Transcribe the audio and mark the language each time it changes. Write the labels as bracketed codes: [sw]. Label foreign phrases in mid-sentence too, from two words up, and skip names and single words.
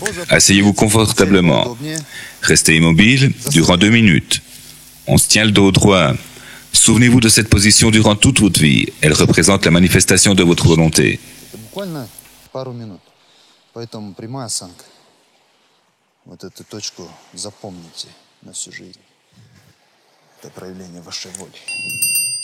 [fr] Asseyez-vous confortablement. Restez immobile durant 2 minutes. On se tient le dos droit. Souvenez-vous de cette position durant toute votre vie. Elle représente la manifestation de votre volonté. [ru] Буквально пару минут. Поэтому прямая осанка. Вот эту точку запомните на всю жизнь. Это проявление вашей воли.